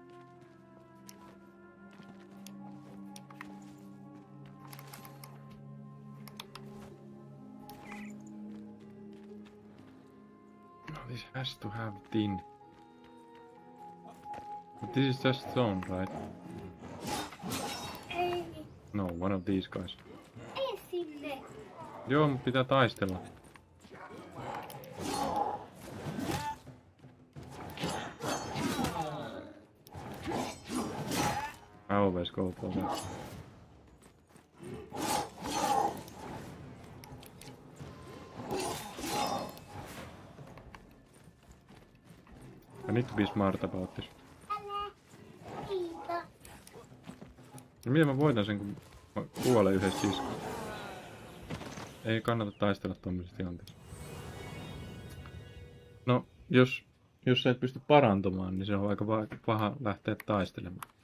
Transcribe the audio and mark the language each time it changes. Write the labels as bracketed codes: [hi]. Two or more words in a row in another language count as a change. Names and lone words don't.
[en] This has to have tin. But this is just stone, right? [fi] Ei, [en] No, one of these guys. [fi] ei sinne. Joo, mut pitää taistella. [en] I always go for that. I need to be smart about this. [fi] Älä. Kiitos. No miten mä voitan sen, kun mä kuolen yhdessä iskussa? Ei kannata taistella tommosessa tilanteessa. No, jos sä et pysty parantumaan, niin se on aika paha lähteä taistelemaan.